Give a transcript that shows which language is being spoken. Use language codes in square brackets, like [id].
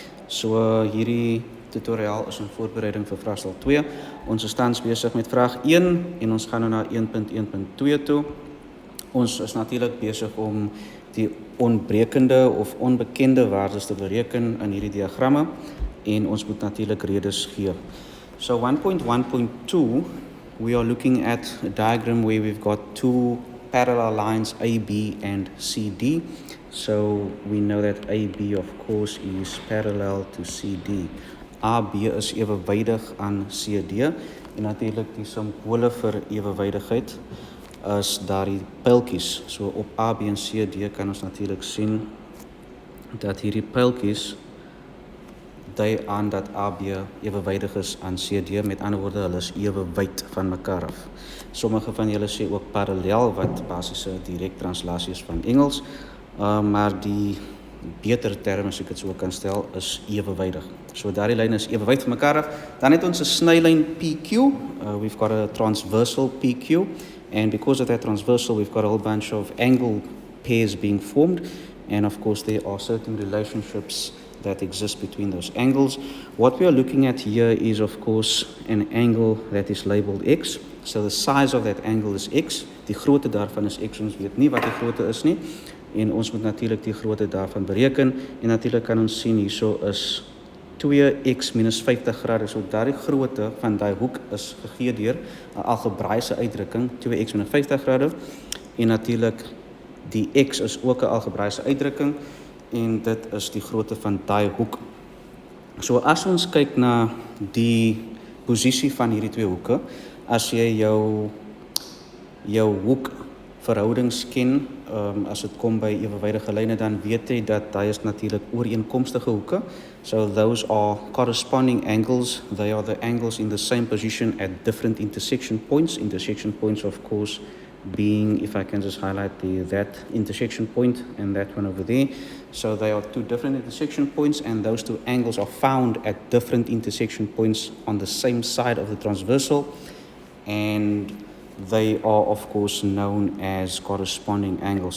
[af] So hierdie tutoriaal is 'n voorbereiding vir vraestel 2. Ons is tans besig met vraag 1 en ons gaan nou na 1.1.2 toe. Ons is natuurlik besig om die onbrekende of onbekende waardes te bereken in hierdie diagramme en ons moet natuurlik redes gee. [en] So 1.1.2, we are looking at a diagram where we've got two parallel lines AB and CD. So we know that AB of course is parallel to CD. [af] AB is ewewydig aan CD en natuurlik die simbole vir ewewydigheid is daardie pyltjies. So op AB en CD kan ons natuurlik sien dat hierdie pyltjies dui aan dat AB ewewydig is aan CD, met ander woorde hulle is ewewyd van mekaar af. Sommige van julle sê ook parallel, wat basiese direk translasie is van Engels, maar die beter term, as ek dit so kan stel, is ewewydig. So daardie lyn is ewewyd van mekaar af. Dan het ons 'n snylyn PQ. [en] We've got a transversal PQ, and because of that transversal, we've got a whole bunch of angle pairs being formed, and of course there are certain relationships that exist between those angles. What we are looking at here is of course an angle that is labeled X. So the size of that angle is X. [af] Die grootte daarvan is X. Ons weet nie wat die grootte is nie. En ons moet natuurlik die grootte daarvan bereken. En natuurlik kan ons sien hierso is 2x minus 50 grade. So daardie grootte van daai hoek is gegee deur 'n algebraiese uitdrukking, 2x minus 50 grade. En natuurlik die x is ook 'n algebraiese uitdrukking. En dit is die grootte van daai hoek. So as ons kyk na die posisie van hierdie twee hoeke, as jy jou hoekverhoudings ken, as dit kom by ewewydige lyne, dan weet jy dat daai is natuurlik ooreenkomstige hoeke. [en] So those are corresponding angles. They are the angles in the same position at different intersection points. Intersection points, of course, being, if I can just highlight that intersection point and that one over there. So they are two different intersection points, and those two angles are found at different intersection points on the same side of the transversal, and they are of course known as corresponding angles.